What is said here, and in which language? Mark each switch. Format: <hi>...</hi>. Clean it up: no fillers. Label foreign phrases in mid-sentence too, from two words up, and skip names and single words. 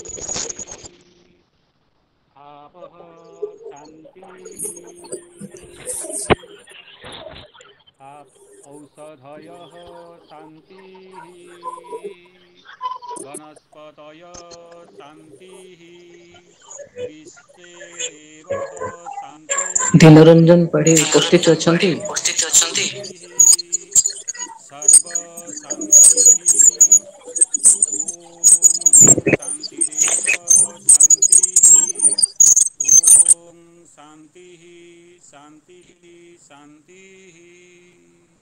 <sa>आपः शान्तिः औषधयः शान्तिः वनस्पतयः शान्तिः विश्वे देवः शान्तिः</sa> <or>ଦୀନରଞ୍ଜନ ପାଢୀ ଉପସ୍ଥିତ ଅଛନ୍ତି?</or> <sa>शान्तिः सर्व शान्तिः ॐ शान्तिरेव शान्तिः ॐ शान्तिः शान्तिः शान्तिः</sa>